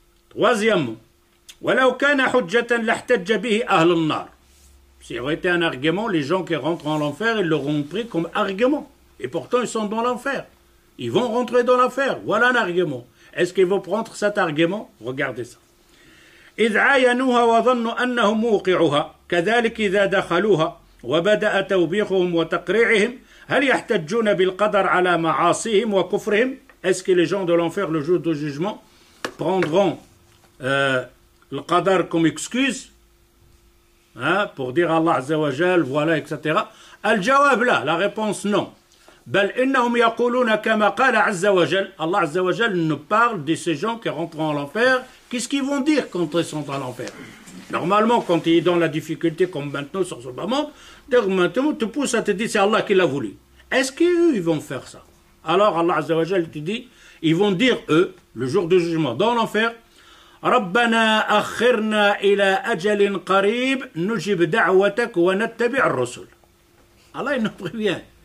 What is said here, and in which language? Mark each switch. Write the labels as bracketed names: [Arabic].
[French] Troisièmement, [Arabic] ولو كان حجة لاحتج به أهل النار. [French] S'il aurait été un argument, les gens qui rentrent en l'enfer, ils l'auront pris comme argument. Et pourtant, ils sont dans l'enfer. Ils vont rentrer dans l'enfer. Voilà un argument. Est-ce qu'ils vont prendre cet argument? Regardez ça. [Arabic] إذ عاينوها وظنوا أنهم موقعوها كذلك إذا دخلوها وبدأ توبيخهم وتقريعهم هل يحتجون بالقدر على معاصيهم وكفرهم. [French] Est-ce que les gens de l'enfer, le jour du jugement, prendront le qadar comme excuse pour dire Allah Azza wa Jal, voilà, etc. Al-Jawab là, la réponse non. [Arabic] بل إنهم يقولون كما قال عز وجل. [French] Allah Azza wa Jal nous parle de ces gens qui rentreront en enfer. Qu'est-ce qu'ils vont dire quand ils sont en enfer? Normalement, quand il est dans la difficulté, comme maintenant sur ce moment, maintenant tu pousses à te dire c'est Allah qui l'a voulu. Est-ce qu'eux, ils vont faire ça? Alors Allah Azza wa Jal te dit, ils vont dire, eux, le jour du jugement, dans l'enfer, [Arabic] ربنا أخرنا إلى أجل قريب نجب دعوتك ونتبع الرسل. [French] Allah il nous prévient.